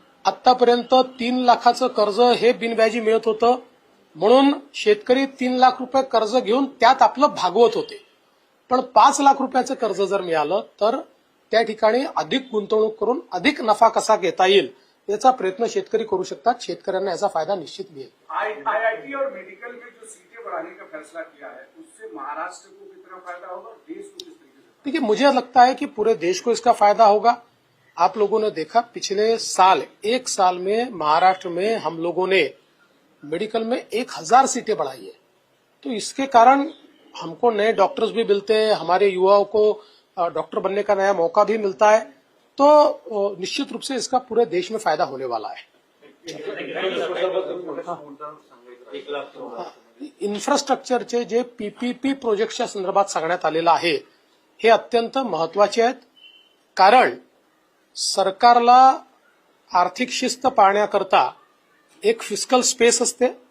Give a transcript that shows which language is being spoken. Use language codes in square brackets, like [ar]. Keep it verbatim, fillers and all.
[mr] आतापर्यंत तीन लाखाचं कर्ज हे बिनव्याजी मिळत होतं म्हणून शेतकरी तीन लाख रुपये कर्ज घेऊन त्यात आपलं भागवत होते. पण पाच लाख रुपयाचं कर्ज जर मिळालं तर त्या ठिकाणी अधिक गुंतवणूक करून अधिक नफा कसा घेता येईल याचा प्रयत्न शेतकरी करू शकतात. शेतकऱ्यांना याचा फायदा निश्चित मिळेल. [hi] आईआईटी और मेडिकल में जो सीटें बढ़ाने का फैसला किया है उससे महाराष्ट्र को कितना फायदा होगा, देश को किस तरीके से? देखिए, मुझे लगता है कि पूरे देश को इसका फायदा होगा. आप लोगों ने देखा पिछले साल एक साल में महाराष्ट्र में हम लोगों ने मेडिकल में एक हजार सीटें बढ़ाई है. तो इसके कारण हमको नए डॉक्टर्स भी मिलते हैं, हमारे युवाओं को डॉक्टर बनने का नया मौका भी मिलता है. तो निश्चित रूप से इसका पूरे देश में फायदा होने वाला है. [mr] इन्फ्रास्ट्रक्चरचे जे पीपीपी प्रोजेक्टच्या संदर्भात सांगण्यात आलेलं आहे हे अत्यंत महत्वाचे आहेत, कारण सरकारला आर्थिक शिस्त पाळण्याकरता एक फिस्कल स्पेस असते.